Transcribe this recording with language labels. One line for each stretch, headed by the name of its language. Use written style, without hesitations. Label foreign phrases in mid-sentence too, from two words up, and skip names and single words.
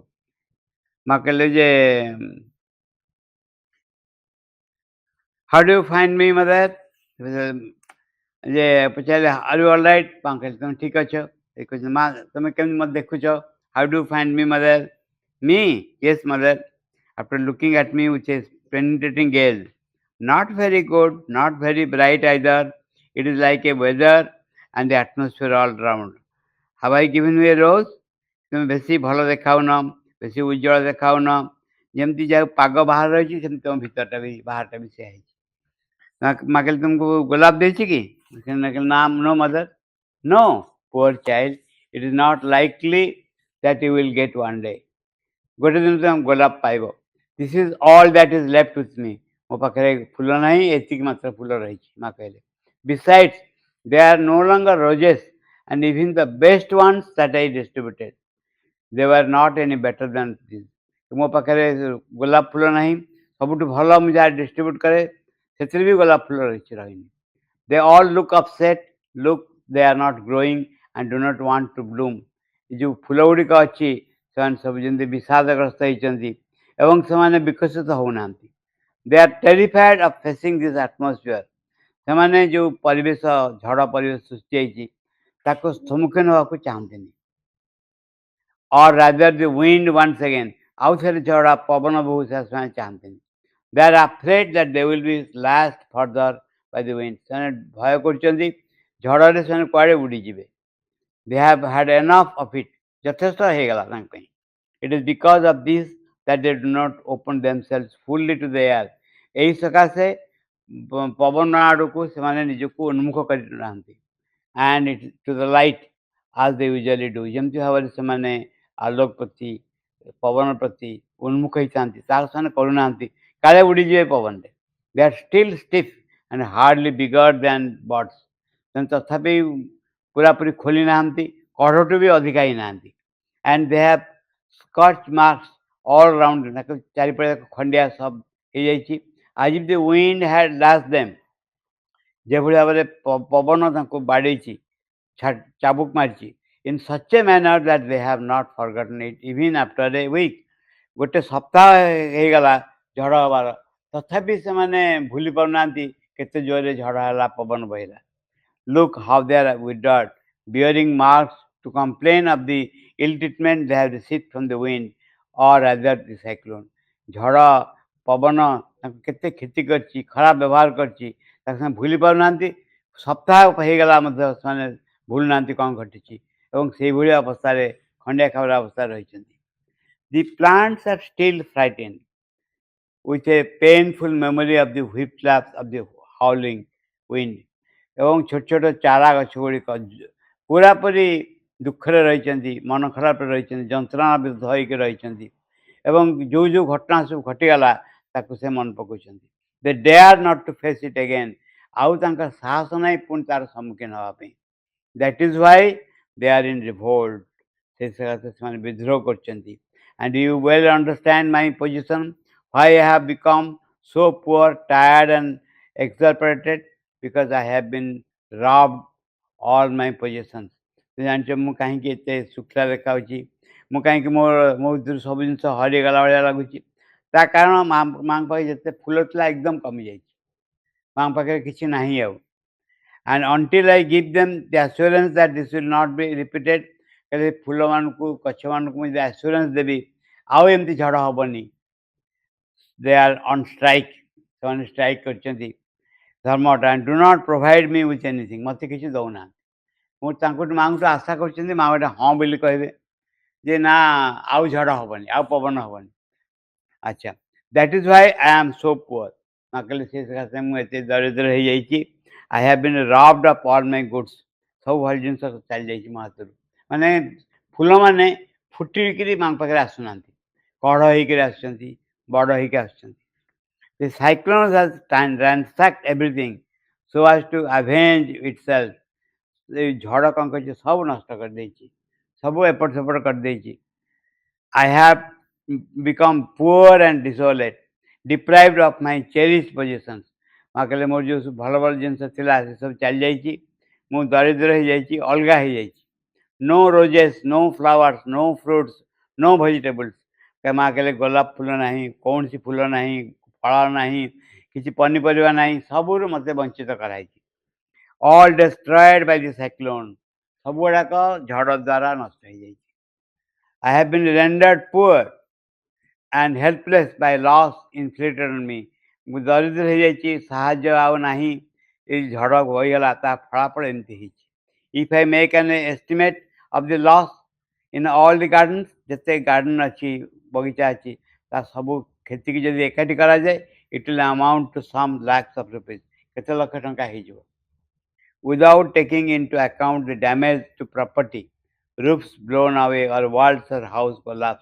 Odia: ମା କହିଲେ ଯେ
English: How do you find me Mother?
Odia: ଯେ ପଚାରିଲେ
English: Are you all right?
Odia: ମା କହିଲେ ତମେ ଠିକ୍ ଅଛ। ସେ କହିଛନ୍ତି ମା ତମେ କେମିତି ମୋତେ ଦେଖୁଛ?
English: How do you find me Mother? Me? Yes Mother. After looking at me with a penetrating gaze. Not very good, not very bright either. It is like a weather and the atmosphere all around. Have I given you a rose?
Odia: ତୁମେ ବେଶୀ ଭଲ ଦେଖାଉନ, ବେଶୀ ଉଜ୍ଜଳ ଦେଖାଉନ, ଯେମିତି ଯାହା ପାଗ ବାହାର ରହିଛି ସେମିତି ତୁମ ଭିତରଟା ବି ବାହାରଟା ବି ସେୟା ହେଇଛି। ମା କହିଲେ ତୁମକୁ ଗୋଲାପ ଦେଇଛି କି? ନା
English: no Mother. No, poor child, it is not likely that you will get one day.
Odia: ଗୋଟେ ଦିନ ତୁମେ ଗୋଲାପ ପାଇବ।
English: This is all that is left with me.
Odia: ମୋ ପାଖରେ ଫୁଲ ନାହିଁ, ଏତିକି ମାତ୍ର ଫୁଲ ରହିଛି ମା କହିଲେ।
English: Besides, they are no longer roses and even the best ones that I distributed, they were not any better than this.
Odia: ମୋ ପାଖରେ ଗୋଲାପ ଫୁଲ ନାହିଁ, ସବୁଠୁ ଭଲ ମୁଁ ଯାହା ଡିଷ୍ଟ୍ରିବ୍ୟୁଟ୍ କରେ ସେଥିରେ ବି ଗୋଲାପ ଫୁଲ ରହିନି।
English: They all look upset, look they are not growing and do not want to bloom.
Odia: ଏ ଯେଉଁ ଫୁଲ ଗୁଡ଼ିକ ଅଛି ସେମାନେ ସବୁ ଯେମିତି ବିଷାଦଗ୍ରସ୍ତ ହେଇଛନ୍ତି ଏବଂ ସେମାନେ ବିକଶିତ ହେଉନାହାନ୍ତି।
English: They are terrified of facing this atmosphere.
Odia: ସେମାନେ ଯେଉଁ ପରିବେଶ ଝଡ଼ ପରିବେଶ ସୃଷ୍ଟି ହେଇଛି ତାକୁ ସମ୍ମୁଖୀନ ହେବାକୁ ଚାହାନ୍ତିନି।
English: or rather the wind once again,
Odia: ଆଉ ଥରେ ଝଡ଼ ପବନ ବହୁ ସେମାନେ ଚାହାନ୍ତିନି।
English: They are afraid that they will be lashed further by the wind.
Odia: ସେମାନେ ଭୟ କରୁଛନ୍ତି ଝଡ଼ରେ ସେମାନେ କୁଆଡ଼େ ଉଡ଼ିଯିବେ।
English: They have had enough of it.
Odia: ଯଥେଷ୍ଟ ହେଇଗଲା ତାଙ୍କ ପାଇଁ।
English: It is because of this that they do not open themselves fully to the air.
Odia: ଏହି ସକାଶେ ପବନ ଆଡ଼କୁ ସେମାନେ ନିଜକୁ ଉନ୍ମୁଖ କରିନାହାନ୍ତି।
English: And it to the light as they usually do.
Odia: ଯେମିତି ଭାବରେ ସେମାନେ ଆଲୋକ ପ୍ରତି ପବନ ପ୍ରତି ଉନ୍ମୁଖ ହେଇଥାନ୍ତି ତାହା ସେମାନେ କରୁନାହାନ୍ତି, କାଳେ ଉଡ଼ିଯିବେ ପବନରେ।
English: They are still stiff and hardly bigger than birds.
Odia: ସେମାନେ ତଥାପି ପୁରାପୁରି ଖୋଲି ନାହାନ୍ତି, କଢ଼ଠୁ ବି ଅଧିକା ହେଇନାହାନ୍ତି।
English: And they have scorch marks all around.
Odia: ତାକୁ ଚାରିପଟେ ଖଣ୍ଡିଆ ସବୁ ହେଇଯାଇଛି।
English: As if the wind had lashed them.
Odia: ଯେଭଳି ଭାବରେ ପବନ ତାଙ୍କୁ ବାଡ଼େଇଛି, ଚାବୁକ ମାରିଛି।
English: In such a manner that they have not forgotten it even after a week.
Odia: ଗୋଟେ ସପ୍ତାହ ହେଇଗଲା ଝଡ଼ ହେବାର, ତଥାପି ସେମାନେ ଭୁଲି ପାରୁନାହାନ୍ତି କେତେ ଜୋରରେ ଝଡ଼ ହେଲା, ପବନ ବହିଲା।
English: Look how they are withered, bearing marks to complain of the ill treatment they have received from the wind or rather the cyclone.
Odia: ଝଡ଼ ପବନ ତାଙ୍କୁ କେତେ କ୍ଷତି କରିଛି, ଖରାପ ବ୍ୟବହାର କରିଛି, ତାକୁ ସେମାନେ ଭୁଲି ପାରୁନାହାନ୍ତି। ସପ୍ତାହ ହେଇଗଲା ମଧ୍ୟ ସେମାନେ ଭୁଲୁନାହାନ୍ତି କ'ଣ ଘଟିଛି ଏବଂ ସେଇଭଳି ଅବସ୍ଥାରେ ଖଣ୍ଡିଆ ଖାବରା ଅବସ୍ଥାରେ ରହିଛନ୍ତି।
English: The plants are still frightened with a painful memory of the whiplash of the howling wind.
Odia: ଏବଂ ଛୋଟ ଛୋଟ ଚାରା ଗଛ ଗୁଡ଼ିକ ପୁରାପୁରି ଦୁଃଖରେ ରହିଛନ୍ତି, ମନ ଖରାପରେ ରହିଛନ୍ତି, ଯନ୍ତ୍ରଣାବିଧ ହୋଇକି ରହିଛନ୍ତି ଏବଂ ଯେଉଁ ଯେଉଁ ଘଟଣା ସବୁ ଘଟିଗଲା ତାକୁ ସେ ମନେ ପକାଉଛନ୍ତି।
English: They dare not to face it again.
Odia: ଆଉ ତାଙ୍କର ସାହସ ନାହିଁ ପୁଣି ତାର ସମ୍ମୁଖୀନ ହେବା ପାଇଁ।
English: That is why they are in revolt.
Odia: ସେ ସକାଶେ ସେମାନେ ବିଦ୍ରୋହ କରୁଛନ୍ତି।
English: And you well understand my position, why I have become so poor, tired and exasperated because I have been robbed all my possessions.
Odia: तो ଜାଣିଛ ମୁଁ କାହିଁକି ଏତେ ଶୁଖିଲା ଦେଖାଯାଉଛି, ମୁଁ କାହିଁକି ମୋ ଭିତରୁ ସବୁ ଜିନିଷ ହରିଗଲା ଭଳିଆ ଲାଗୁଛି। ତା କାରଣ ମାଙ୍କ ପାଖରେ ଯେତେ ଫୁଲ ଥିଲା ଏକଦମ କମିଯାଇଛି, ମାଙ୍କ ପାଖରେ କିଛି ନାହିଁ ଆଉ।
English: And until I give them the assurance that this will not be repeated,
Odia: कहले ଫୁଲମାନଙ୍କୁ ଗଛମାନଙ୍କୁ ମୁଁ ଯଦି assurance ଦେବି ଆଉ ଏମିତି ଝଡ଼ ହବନି,
English: they are on strike,
Odia: ସେମାନେ ଷ୍ଟ୍ରାଇକ୍ କରିଛନ୍ତି ଧର୍ମଟା,
English: and do not provide me with anything,
Odia: ମୋତେ କିଛି ଦଉନାହାନ୍ତି। ମୁଁ ତାଙ୍କଠୁ ମାଙ୍କଠୁ ଆଶା କରୁଛନ୍ତି ମା ଗୋଟେ ହଁ ବୋଲି କହିବେ ଯେ ନା ଆଉ ଝଡ଼ ହବନି, ଆଉ ପବନ ହବନି।
English: ଆଚ୍ଛା, that is why I am so poor.
Odia: ମା କହିଲେ ସେ ସକାଶେ ମୁଁ ଏତେ ଦରିଦ୍ର ହେଇଯାଇଛି।
English: I have been robbed of all my goods,
Odia: ସବୁ ଭଲ ଜିନିଷ ଚାଲିଯାଇଛି ମୋ ହାତରୁ। ମାନେ ଫୁଲମାନେ ଫୁଟିକିରି ମାଙ୍କ ପାଖରେ ଆସୁନାହାନ୍ତି, କଢ଼ ହେଇକିରି ଆସୁଛନ୍ତି, ବଡ଼ ହେଇକି ଆସୁଛନ୍ତି।
English: The cyclone has ransacked everything so as to avenge itself.
Odia: ଏଇ ଝଡ଼ କ'ଣ କରିଛି, ସବୁ ନଷ୍ଟ କରିଦେଇଛି, ସବୁ ଏପଟ ସେପଟ କରିଦେଇଛି।
English: I have become poor and desolate, deprived of my cherished possessions.
Odia: ମା କହିଲେ ମୋର ଯେଉଁ ଭଲ ଭଲ ଜିନିଷ ଥିଲା ସେ ସବୁ ଚାଲିଯାଇଛି, ମୁଁ ଦରିଦ୍ର ହେଇଯାଇଛି, ଅଲଗା ହେଇଯାଇଛି।
English: No roses, no flowers, no fruits, no vegetables.
Odia: ମା କହିଲେ ଗୋଲାପ ଫୁଲ ନାହିଁ, କୌଣସି ଫୁଲ ନାହିଁ, ଫଳ ନାହିଁ, କିଛି ପନିପରିବା ନାହିଁ, ସବୁରୁ ମୋତେ ବଞ୍ଚିତ କରାହେଇଛି।
English: All destroyed by the cyclone,
Odia: ସବୁଗୁଡ଼ାକ ଝଡ଼ ଦ୍ୱାରା ନଷ୍ଟ ହେଇଯାଇଛି।
English: I have been rendered poor and helpless by loss inflicted on me.
Odia: ମୁଁ ଦରିଦ୍ର ହେଇଯାଇଛି, ସାହାଯ୍ୟ ଆଉ ନାହିଁ, ଏଇ ଝଡ଼ ହୋଇଗଲା, ତା ଫଳାଫଳ ଏମିତି ହେଇଛି।
English: If I make an estimate of the loss in all the gardens,
Odia: ଯେତେ ଗାର୍ଡେନ୍ ଅଛି, ବଗିଚା ଅଛି, ତା ସବୁ କ୍ଷତିକି ଯଦି ଏକାଠି କରାଯାଏ,
English: it will amount to some lakhs of rupees,
Odia: କେତେ ଲକ୍ଷ ଟଙ୍କା ହେଇଯିବ।
English: Without taking into account the damage to property, roofs blown away or walls or house collapsed.